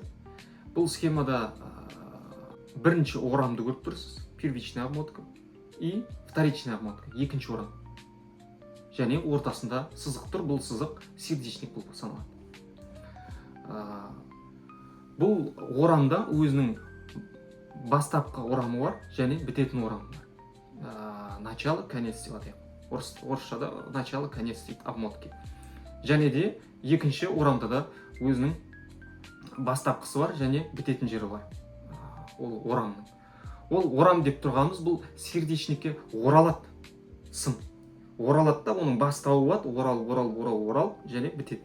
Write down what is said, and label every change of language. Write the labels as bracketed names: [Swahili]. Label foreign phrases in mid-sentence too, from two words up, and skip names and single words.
[Kazakh] Бұл схемада бірінші орамды көріп тұрсыз, [Russian] первичная обмотка и вторичная обмотка, [Kazakh] екінші орам. Және ортасында сызық тұр, бұл сызық сердечник болып саналады. Бұл орамда өзінің бастапқы орамы бар, және бітетін орамы бар. [Russian] Начало, конец [Kazakh] деп атайық. Орысшада [Russian] начало, конец [Kazakh] дейді обмотки. Және де екінші орамда да өзінің бастапқысы бар, және бітетін жері бар. Ол орамның. Ол орам деп тұрғанымыз бұл сердечникке оралады сым. Оралады да, оның бастауы болады, орал, және бітеді.